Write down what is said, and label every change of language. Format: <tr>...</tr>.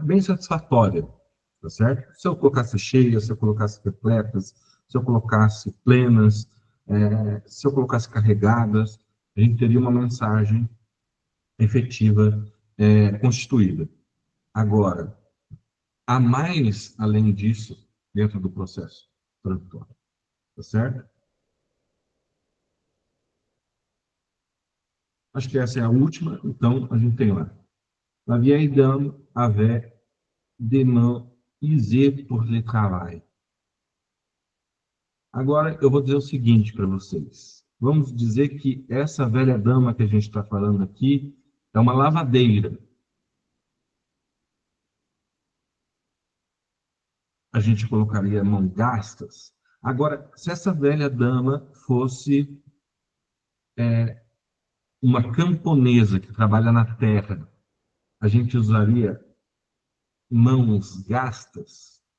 <pt>Bem satisfatória, tá certo? Se eu colocasse cheias, se eu colocasse repletas, se eu colocasse plenas, se eu colocasse carregadas, a gente teria uma mensagem efetiva constituída. Agora, há mais além disso dentro do processo tradutório, tá certo? Acho que essa é a última, então a gente tem lá.</pt> <fr>La vieille dame avait des mains usées pour le travail.</fr> <pt>Agora, eu vou dizer o seguinte para vocês. Vamos dizer que essa velha dama que a gente está falando aqui é uma lavadeira. A gente colocaria mão gastas. Agora, se essa velha dama fosse uma camponesa que trabalha na terra, a gente usaria mãos gastas?</pt>